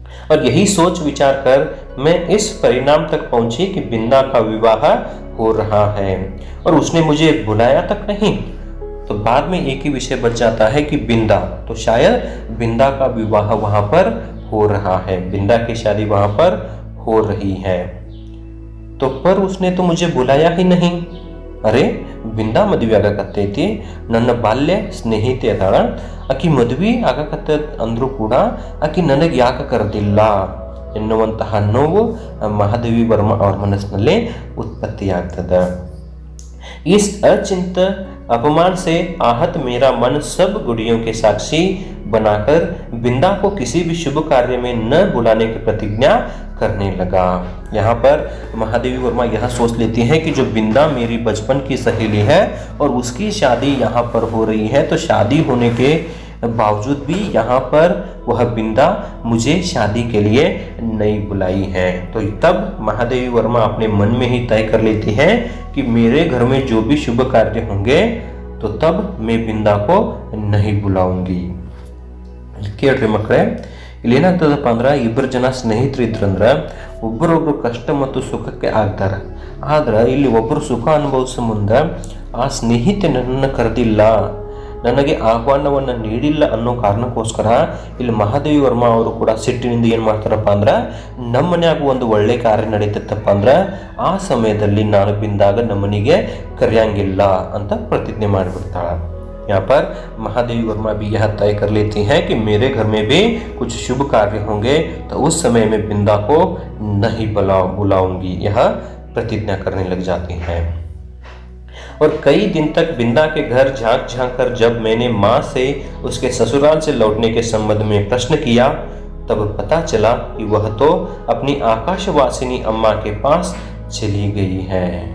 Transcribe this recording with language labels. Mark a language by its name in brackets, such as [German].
[Hindi] और यही सोच विचार कर मैं इस परिणाम तक पहुंची कि बिंदा का विवाह हो रहा है और उसने मुझे बुलाया तक नहीं। तो बाद में एक ही विषय बच जाता है कि बिंदा, तो शायद बिंदा का विवाह वहां पर हो रहा है, बिंदा की शादी वहां पर हो रही है। तो पर उसने तो मुझे बुलाया ही नहीं। [Kannada] अरे बिंदा मದುವೆ ಆಗಕತ್ತೈತಿ, ನನ್ನ ಬಾಲ್ಯ ಸ್ನೇಹಿತೆ ಅದಾಳ, ಆಕಿ ಮದುವೆ ಆಗಕತ್ತ ಅಂದ್ರೂ ಕೂಡ ಆಕಿ ನನಗೆ ಯಾಕೆ ಕರೆದಿಲ್ಲ ಎನ್ನುವಂತಹ ನೋವು ಮಹಾದೇವಿ ವರ್ಮಾ ಅವರ ಮನಸ್ಸಿನಲ್ಲಿ ಉತ್ಪತ್ತಿಯಾಗ್ತದೆ। [Hindi] इस अचिंत अपमान से आहत मेरा मन सब गुड़ियों के साक्षी बनाकर बिंदा को किसी भी शुभ कार्य में न बुलाने की प्रतिज्ञा करने लगा। यहाँ पर महादेवी वर्मा यह सोच लेती है कि जो बिंदा मेरी बचपन की सहेली है और उसकी शादी यहाँ पर हो रही है, तो शादी होने के बावजूद भी यहाँ पर वह बिंदा मुझे शादी के लिए नहीं बुलाई है। तो तब महादेवी वर्मा अपने मन में ही तय कर लेती है कि मेरे घर में जो भी शुभ कार्य होंगे तो तब मैं बिंदा को नहीं बुलाऊंगी। [Kannada] ಕೇಳ್ರಿ ಮಕ್ಕಳೇ, ಇಲ್ಲಿ ಏನಾಗ್ತದಪ್ಪ ಅಂದ್ರೆ ಇಬ್ಬರು ಜನ ಸ್ನೇಹಿತರಿದ್ರಂದ್ರೆ ಒಬ್ಬರೊಬ್ರು ಕಷ್ಟ ಮತ್ತು ಸುಖಕ್ಕೆ ಆಗ್ತಾರೆ. ಆದ್ರೆ ಇಲ್ಲಿ ಒಬ್ಬರು ಸುಖ ಅನುಭವಿಸೋ ಮುಂದೆ ಆ ಸ್ನೇಹಿತೆ ನನ್ನನ್ನು ಕರೆದಿಲ್ಲ, ನನಗೆ ಆಹ್ವಾನವನ್ನು ನೀಡಿಲ್ಲ ಅನ್ನೋ ಕಾರಣಕ್ಕೋಸ್ಕರ ಇಲ್ಲಿ ಮಹಾದೇವಿ ವರ್ಮಾ ಅವರು ಕೂಡ ಸಿಟ್ಟಿನಿಂದ ಏನು ಮಾಡ್ತಾರಪ್ಪ ಅಂದ್ರೆ ನಮ್ಮ ಮನ್ಯಾಗ ಒಂದು ಒಳ್ಳೆ ಕಾರ್ಯ ನಡೀತೈತಪ್ಪ ಅಂದ್ರೆ ಆ ಸಮಯದಲ್ಲಿ ನಾನು ಬಿಂದಾಗ ನಮ್ಮನಿಗೆ ಕರೆಯಂಗಿಲ್ಲ ಅಂತ ಪ್ರತಿಜ್ಞೆ ಮಾಡಿಬಿಡ್ತಾಳೆ। [Hindi] यहाँ पर महादेवी वर्मा भी यह तय कर लेती हैं कि मेरे घर में भी कुछ शुभ कार्य होंगे तो उस समय में बिंदा को नहीं बुलाऊंगी, यह प्रतिज्ञा करने लग जाती हैं। और कई दिन तक बिंदा के घर झांक झांक कर जब मैंने माँ से उसके ससुराल से लौटने के संबंध में प्रश्न किया तब पता चला कि वह तो अपनी आकाशवासिनी अम्मा के पास चली गई है।